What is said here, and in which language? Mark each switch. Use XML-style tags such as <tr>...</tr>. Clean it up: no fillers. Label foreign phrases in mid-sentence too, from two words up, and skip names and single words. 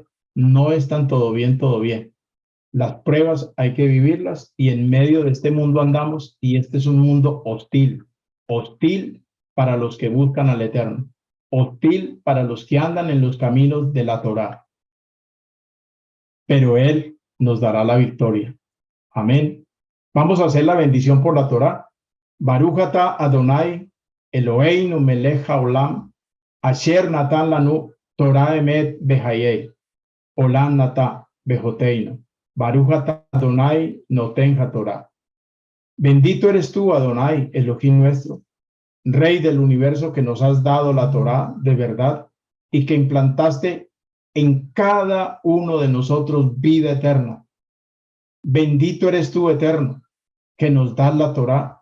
<es>No es tan todo bien, todo bien. Las pruebas hay que vivirlas y en medio de este mundo andamos y este es un mundo hostil, hostil para los que buscan al Eterno, hostil para los que andan en los caminos de la Torá. Pero Él nos dará la victoria. Amén. Vamos a hacer la bendición por la Torá.</es> <he>ברוך אתה אדוני אלוהינו מלך העולם אשר נתן לנו תורה אמת בחיי עולם נטע בתוכנו ברוך אתה אדוני נותן התורה.</he> <es>Bendito eres tú, Adonai, Elohim nuestro, Rey del universo, que nos has dado la Torá de verdad y que implantaste en cada uno de nosotros vida eterna. Bendito eres tú, Eterno, que nos das la Torá.</es>